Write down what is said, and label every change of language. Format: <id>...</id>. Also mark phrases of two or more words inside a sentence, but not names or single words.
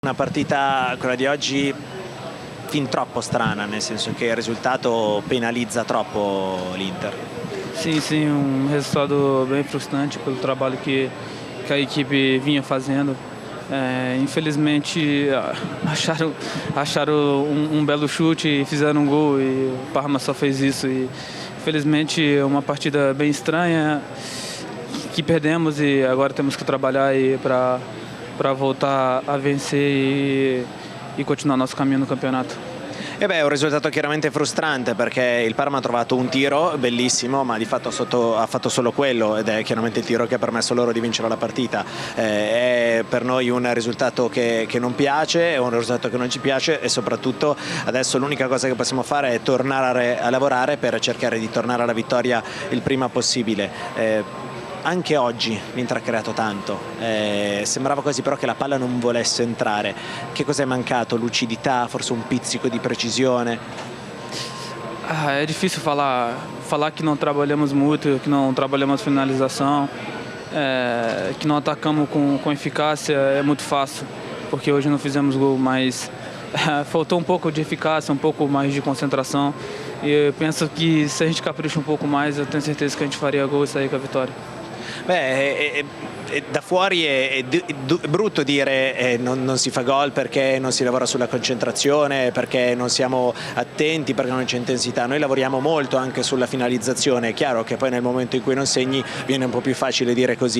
<it>Una partita, quella di oggi, fin troppo strana, nel senso che il risultato penalizza troppo l'Inter.</it> <pt>Sim, um resultado bem frustrante pelo trabalho que a equipe vinha fazendo. Infelizmente acharam um belo chute e fizeram um gol e o Parma só fez isso. E infelizmente é uma partida bem estranha que perdemos e agora temos que trabalhar para voltar a vencer e continuar nosso caminho no campeonato.</pt> <it>E beh, è un risultato chiaramente frustrante perché il Parma ha trovato un tiro bellissimo, ma di fatto ha fatto solo quello ed è chiaramente il tiro che ha permesso loro di vincere la partita. È per noi un risultato che non piace, è un risultato che non ci piace e soprattutto adesso l'unica cosa che possiamo fare è tornare a lavorare per cercare di tornare alla vittoria il prima possibile. Anche oggi l'Inter ha creato tanto, sembrava quasi però che la palla non volesse entrare. Che cosa è mancato? Lucidità, forse un pizzico di precisione?</it> <pt>É difícil falar que não trabalhamos muito, que não trabalhamos finalização, que não atacamos com eficácia, é muito fácil, porque hoje não fizemos gol, mas faltou um pouco de eficácia, um pouco mais de concentração. E eu penso que se a gente capricha um pouco mais, eu tenho certeza que a gente faria gol e sair com a vitória.</pt> <it>Beh, da fuori è brutto dire non si fa gol perché non si lavora sulla concentrazione, perché non siamo attenti, perché non c'è intensità. Noi lavoriamo molto anche sulla finalizzazione, è chiaro che poi nel momento in cui non segni viene un po' più facile dire così.</it>